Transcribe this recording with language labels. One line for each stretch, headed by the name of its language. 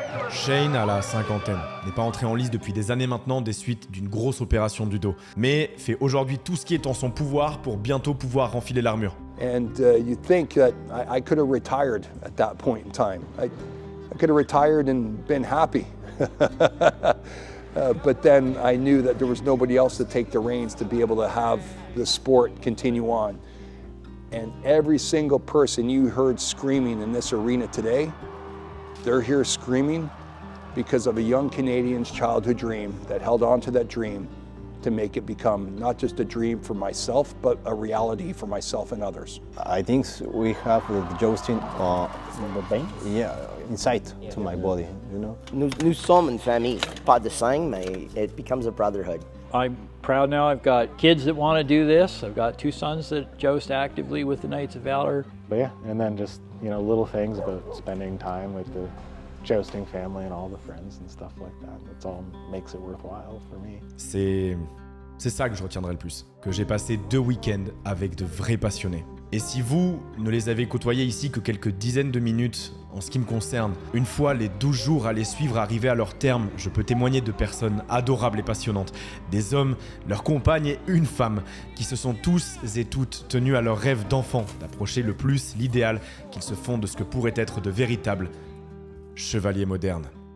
French: Shane a la cinquantaine, n'est pas entré en lice depuis des années maintenant des suites d'une grosse opération du dos, mais fait aujourd'hui tout ce qui est en son pouvoir pour bientôt pouvoir renfiler l'armure.
English: And you think that I could have retired at that point in time. I could have retired and been happy. But then I knew that there was nobody else to take the reins to be able to have the sport continue on. And every single person you heard screaming in this arena today, they're here screaming because of a young Canadian's childhood dream that held on to that dream to make it become not just a dream for myself, but a reality for myself and others. I think we have the jousting the vein? Yeah, inside to my body, you know.
French: Nous sommes une famille, pas de sang, mais
English: it becomes a brotherhood. I'm proud now. I've got kids that want to do this. I've got 2 sons that joust actively with the Knights of Valor. But yeah, and then just, you know, little things about spending time with the jousting family and all the friends and stuff like that. That's all makes it worthwhile for me.
French: C'est ça que je retiendrai le plus, que j'ai passé 2 week-ends avec de vrais passionnés. Et si vous ne les avez côtoyés ici que quelques dizaines de minutes, en ce qui me concerne, une fois les 12 jours à les suivre arriver à leur terme, je peux témoigner de personnes adorables et passionnantes, des hommes, leurs compagnes et une femme, qui se sont tous et toutes tenus à leur rêve d'enfant, d'approcher le plus l'idéal qu'ils se font de ce que pourrait être de véritables chevaliers modernes.